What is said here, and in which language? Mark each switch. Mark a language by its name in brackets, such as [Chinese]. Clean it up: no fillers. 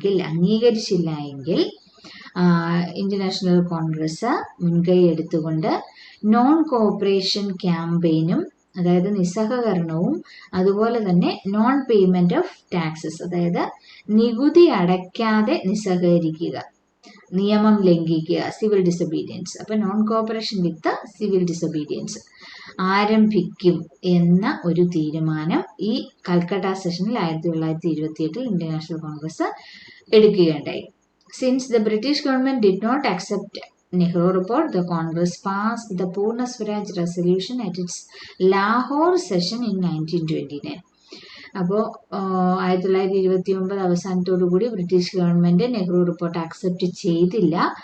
[Malayalam] അംഗീകരിച്ചില്ല എങ്കിൽ ഇന്റർനാഷണൽ കോൺഗ്രസ് മുൻകൈ എടുത്തുകൊണ്ട് നോൺ കോഓപ്പറേഷൻ ക്യാമ്പയിനും, അതായത് നിസ്സഹകരണവും അതുപോലെ തന്നെ നോൺ പേയ്മെന്റ് ഓഫ് ടാക്സസ്, അതായത് നികുതി അടയ്ക്കാതെ നിസ്സഹകരിക്കുക, നിയമം ലംഘിക്കുക, സിവിൽ ഡിസൊബീഡിയൻസ്. അപ്പൊ നോൺ കോഓപ്പറേഷൻ വിത്ത് സിവിൽ ഡിസൊബീഡിയൻസ് ആരംഭിക്കും എന്ന ഒരു തീരുമാനം ഈ കൽക്കട്ട സെഷനിൽ 1928 international Congress എടുക്കുകയുണ്ടായി. [English] Since the British government did not accept Nehru report, the Congress passed the Purna Swaraj resolution at its Lahore session in 1929. [Malayalam] അപ്പോൾ 1929 അവസാനത്തോടുകൂടി British government Nehru report accept ചെയ്തില്ല.